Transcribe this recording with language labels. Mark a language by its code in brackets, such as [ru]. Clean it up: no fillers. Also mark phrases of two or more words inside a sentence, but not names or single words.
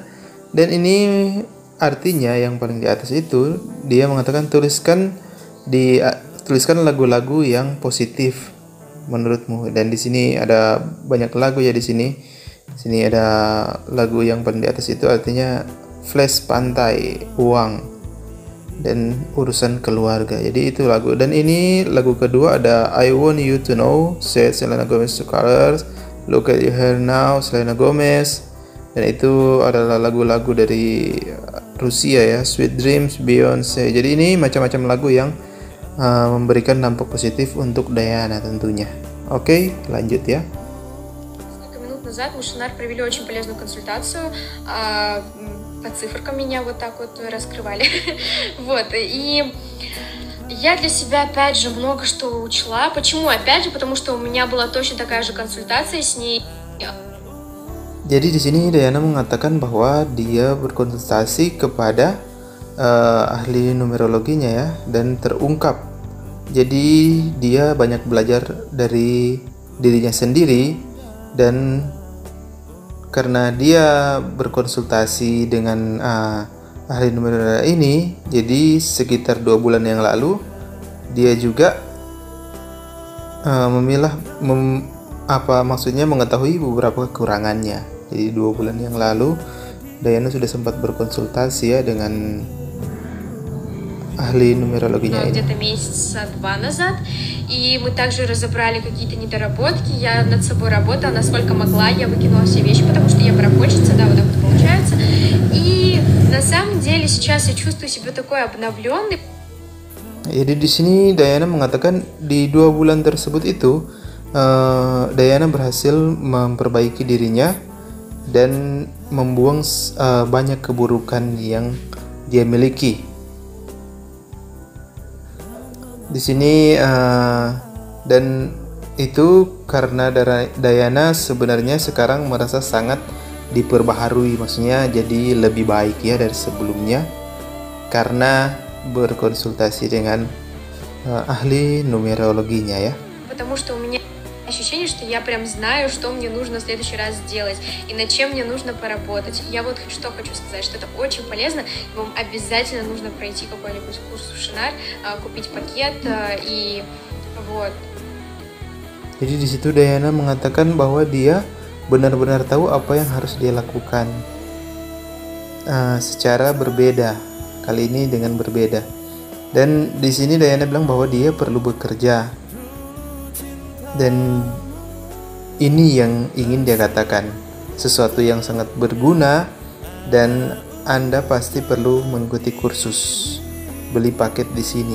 [id] Dan ini artinya yang paling di atas itu dia mengatakan tuliskan lagu-lagu yang positif menurutmu. Dan di sini ada banyak lagu ya di sini. Sini ada lagu yang paling di atas itu artinya flash pantai, uang, dan urusan keluarga. Jadi itu lagu. Dan ini lagu kedua ada I Want You to Know, said Selena Gomez to Colors, Look at Your Hair Now, Selena Gomez. Dan itu adalah lagu-lagu dari Rusia ya, Sweet Dreams, Beyonce. Jadi ini macam-macam lagu yang memberikan dampak positif untuk Diana tentunya. Oke, lanjut ya. [ru] Назад мы с Шанар провели очень полезную консультацию, по циферкам меня вот так вот раскрывали, вот, и я для себя опять же много что учла. Почему опять же? Потому что у меня была точно такая же консультация с ней. [id] Jadi di sini Diana mengatakan bahwa dia berkonsultasi kepada ahli numerologinya ya, dan terungkap. Jadi dia banyak belajar dari dirinya sendiri, dan karena dia berkonsultasi dengan ahli numerologi ini, jadi sekitar 2 bulan yang lalu dia juga mengetahui beberapa kekurangannya. Jadi 2 bulan yang lalu Diana sudah sempat berkonsultasi ya dengan ahli numerologinya ini. [ru] Где-то месяца-два назад, и мы также разобрали какие-то недоработки. Я над собой работала, насколько могла, я выкинула все вещи, потому что я барахольщица, да, вот так вот получается. И на самом деле сейчас я чувствую себя такой обновленной. [id] Jadi di sini Diana mengatakan di 2 bulan tersebut itu Diana berhasil memperbaiki dirinya dan membuang banyak keburukan yang dia miliki. Di sini dan itu karena Diana sebenarnya sekarang merasa sangat diperbaharui, maksudnya jadi lebih baik ya dari sebelumnya karena berkonsultasi dengan ahli numerologinya ya. [ru] Потому что у меня ощущение, что я прям знаю, что мне нужно в следующий раз сделать и над чем мне нужно поработать. Я вот что хочу сказать, что это очень полезно, и вам обязательно нужно пройти какой-нибудь курс в Шанар, купить пакет и вот. [id] Jadi di situ Diana mengatakan bahwa dia benar-benar tahu apa yang harus dia lakukan secara berbeda, kali ini dengan berbeda. Dan di sini Diana bilang bahwa dia perlu bekerja. Dan ini yang ingin dia katakan, sesuatu yang sangat berguna, dan Anda pasti perlu mengikuti kursus, beli paket di sini.